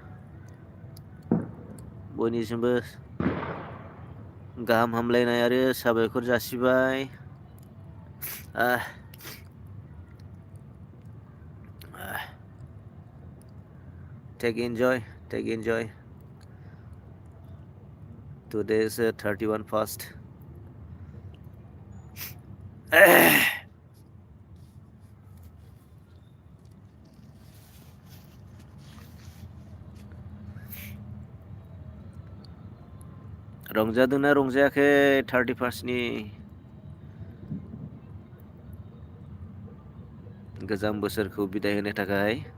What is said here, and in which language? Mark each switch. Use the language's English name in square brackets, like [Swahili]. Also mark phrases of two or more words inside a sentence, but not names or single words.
[Bodo] बयनिसिमबो गाहाम हामलायनाय आरो साबायखर जासिबाय। [English] Take enjoy. Today is 31 first. [Bodo] रंजादोंना रंजायाखै 31 गोजाम बोसोरखौ बिदाय होनो थाखाय?